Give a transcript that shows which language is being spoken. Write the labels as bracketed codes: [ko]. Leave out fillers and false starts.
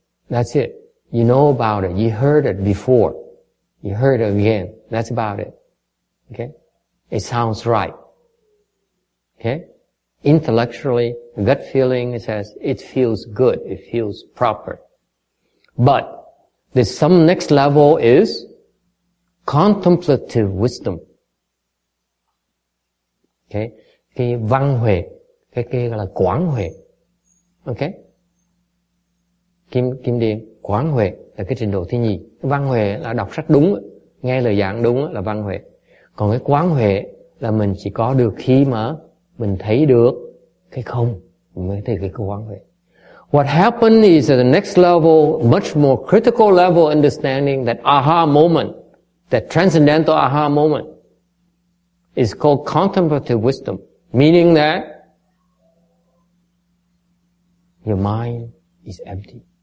[en] That's it. You know about it. You heard it before. You heard it again. That's about it. Okay? It sounds right. Okay? Intellectually, gut feeling, it says, it feels good. It feels proper. But there's some next level is contemplative wisdom. Okay? [vi] Cái văn huệ, cái gọi là quán huệ. Okay? Kim Điền, quán huệ là cái trình độ thứ nhì. Văn huệ là đọc sách đúng, nghe lời giảng đúng là văn huệ. Còn cái quán huệ là mình chỉ có được khi mà mình thấy được cái không, mình mới thấy cái quán huệ. [en] What happened is at the next level, much more critical level understanding, that aha moment, that transcendental aha moment, is called contemplative wisdom, meaning that your mind is empty.